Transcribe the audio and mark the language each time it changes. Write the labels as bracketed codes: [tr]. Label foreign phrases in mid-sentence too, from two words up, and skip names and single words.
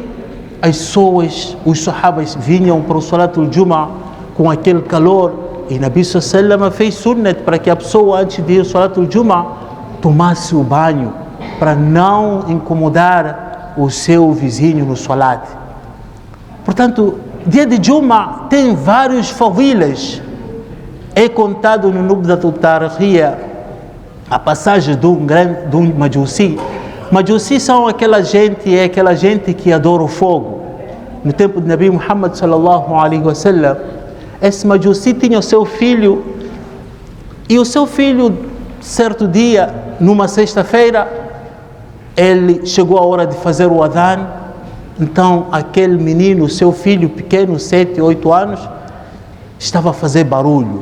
[pt] As pessoas, os sahabas vinham para o [ar] صلاة الجمعة [pt] com aquele calor, e Nabi sallallahu fez sunnat para que a pessoa, antes de ir ao [ar] صلاة الجمعة, [pt] tomasse o banho, para não incomodar o seu vizinho no Salat. Portanto, dia de Jum'ah tem vários fadilas. É contado no Nubdatul Tarikhiyya a passagem de um Majusi. Majusi são aquela gente que adora o fogo. No tempo de Nabi Muhammad [ar] صلى الله عليه وسلم, [pt] esse Majusi tinha o seu filho, e o seu filho, certo dia, numa sexta-feira, ele chegou a hora de fazer o adhan. Então aquele menino, seu filho pequeno, 7, 8 anos, estava a fazer barulho.